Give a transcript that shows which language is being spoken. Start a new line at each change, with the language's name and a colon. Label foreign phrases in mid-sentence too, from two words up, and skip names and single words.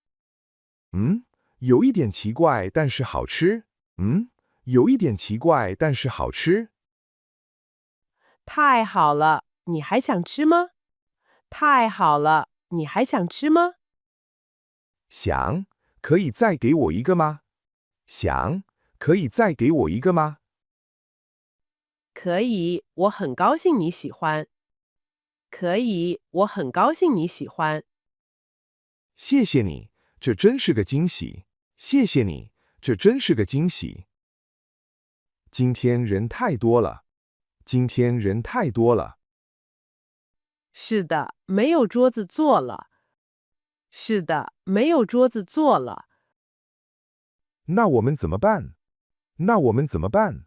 Chinese: 有一點奇怪，但是好吃。有一點奇怪，但是好吃。太好了，你還想吃嗎？太好了，你還想吃嗎？想，可以再給我一個嗎？想，可以再給我一個嗎？可以，我很高興你喜歡。可以，我很高興你喜歡。謝謝你，這真是個驚喜。謝謝你，這真是個驚喜。今天人太多了。今天人太多了。是的，沒有桌子坐了。是的，沒有桌子坐了。那我們怎麼辦？那我們怎麼辦？